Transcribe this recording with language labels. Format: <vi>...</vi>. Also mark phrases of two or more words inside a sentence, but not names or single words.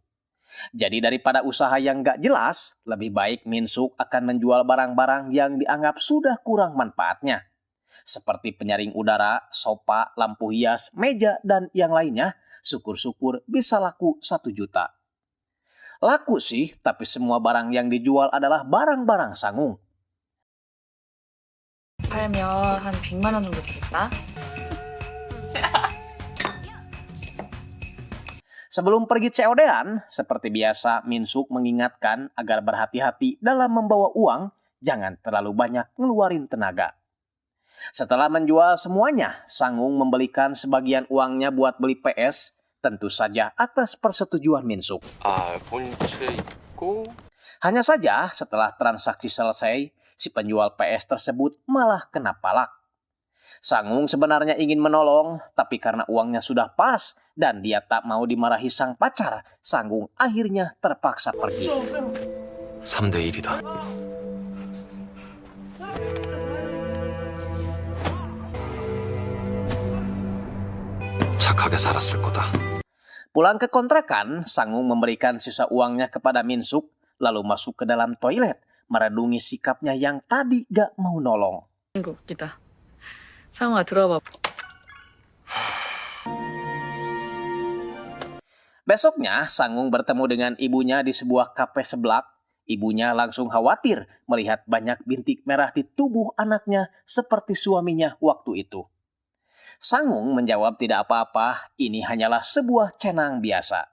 <id>Jadi daripada usaha yang gak jelas, lebih baik Minsuk akan menjual barang-barang yang dianggap sudah kurang manfaatnya. Seperti penyaring udara, sofa, lampu hias, meja, dan yang lainnya, syukur-syukur bisa laku 1 juta. Laku sih, tapi semua barang yang dijual adalah barang-barang Sangung.</id> <ko>팔면 한 100만 원 정도 되겠다.</ko> <id>Sebelum pergi COD-an, seperti biasa Minsuk mengingatkan agar berhati-hati dalam membawa uang, jangan terlalu banyak ngeluarin tenaga. Setelah menjual semuanya, Sangung membelikan sebagian uangnya buat beli PS, tentu saja atas persetujuan Minsuk.</id> <ko>본체 있고</ko> <id>Hanya saja setelah transaksi selesai, si penjual PS tersebut malah kena palak. Sangung sebenarnya ingin menolong, tapi karena uangnya sudah pas dan dia tak mau dimarahi sang pacar, Sangung akhirnya terpaksa pergi.</id> <ko>3대 1이다. 착하게 살았을 거다.</ko> <id>Pulang ke kontrakan, Sangung memberikan sisa uangnya kepada Minsuk, lalu masuk ke dalam toilet, merenungi sikapnya yang tadi gak mau nolong.</id> <ko>이거 웃기다. 상우아 들어봐.</ko> <id>Besoknya, Sangung bertemu dengan ibunya di sebuah kafe seblak. Ibunya langsung khawatir melihat banyak bintik merah di tubuh anaknya seperti suaminya waktu itu. Sangung menjawab tidak apa-apa, ini hanyalah sebuah cenang biasa.</id>